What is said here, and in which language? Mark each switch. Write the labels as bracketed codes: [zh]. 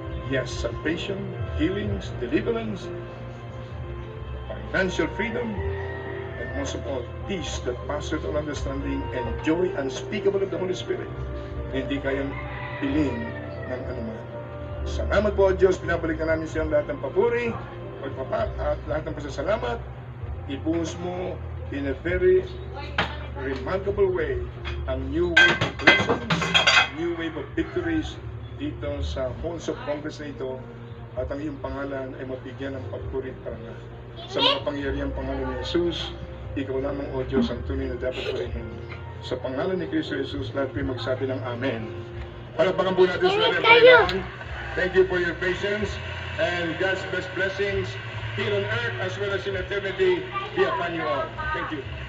[en] Yes, salvation, healings, deliverance, financial freedom, and most of all, peace that passes all understanding and joy unspeakable of the Holy Spirit [tl] na hindi kayang bilhin ng anuman. Salamat po, Diyos. Pinabalikan namin sa iyo lahat ng papuri, pagpapat at lahat ng pasasalamat. Ibuhos mo [en] in a very remarkable way [tl] ang [en] new wave of blessings, new wave of victories [tl] dito sa halls of Congress na ito, at ang iyong pangalan ay mabigyan ng pagpuri at parangal. Sa mga pangyarihang pangalan ni Jesus, ikaw lamang, O Diyos, ang tunay na dapat purihin. Sa pangalan ni Kristo Jesus, lahat po'y magsabi ng Amen. Palakpakan po natin sa Panginoon. [en] Thank you for your patience, and God's best blessings here on earth as well as in eternity be upon you all. Thank you.